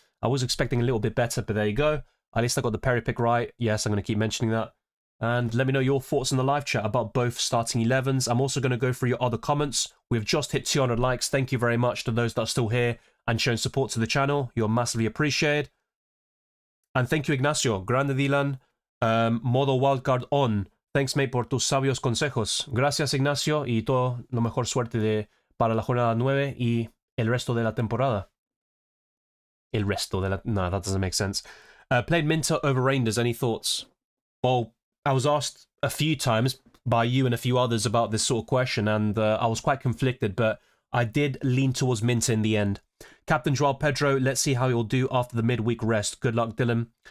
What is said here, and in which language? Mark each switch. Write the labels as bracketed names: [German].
[English] I was expecting a little bit better, but there you go. At least I got the Perry pick right. Yes, I'm going to keep mentioning that. And let me know your thoughts in the live chat about both starting 11s. I'm also going to go through your other comments. We've just hit 200 likes. Thank you very much to those that are still here and showing support to the channel. You're massively appreciated. And thank you, Ignacio. [Spanish] Grande Dylan. Modo wildcard on. [English] Thanks, mate, [Spanish] por tus sabios consejos. Gracias, Ignacio. Y todo lo mejor suerte para la jornada 9 y el resto de la temporada. El resto de la... [English] No, that doesn't make sense. Played Minter over Rangers. Any thoughts? Well, I was asked a few times by you and a few others about this sort of question, and I was quite conflicted, but I did lean towards Minter in the end. Captain Joao Pedro, let's see how he'll do after the midweek rest. Good luck, Dylan.